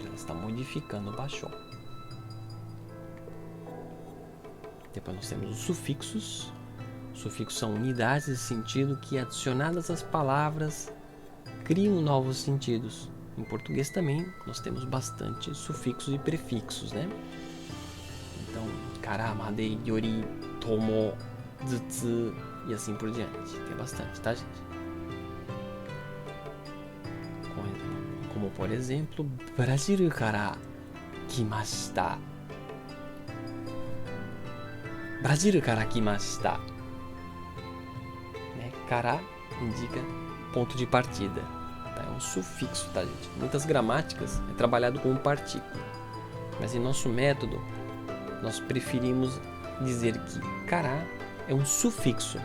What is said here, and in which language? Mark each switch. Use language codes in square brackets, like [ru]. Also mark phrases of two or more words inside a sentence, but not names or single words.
[pt] Ela está modificando o basho. Depois nós temos os sufixos. Os sufixos são unidades de sentido que, adicionadas às palavras, criam novos sentidos. Em português também nós temos bastante sufixos e prefixos, né? Então, [ja] から、まで、より、とも、ずつ [pt] e assim por diante. Tem bastante, tá, gente? Como por exemplo, [ja] ブラジルから来ました. ブラジルから来ました. [pt] Né? Kara indica ponto de partida. Tá? É um sufixo, tá, gente? Muitas gramáticas é trabalhado com partícula. Mas em nosso método, nós preferimos dizer que kara é um sufixo.